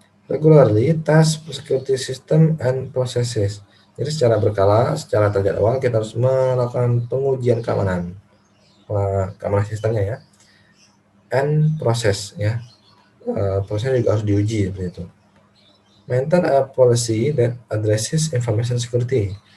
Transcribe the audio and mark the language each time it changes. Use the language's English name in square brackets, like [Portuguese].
[English] Regularly test security system and processes. [Indonesian] Jadi secara berkala, secara terjadwal kita harus melakukan pengujian keamanan sistemnya ya, and proses ya. Prosesnya juga harus diuji seperti itu. [English] Maintain a policy that addresses information security.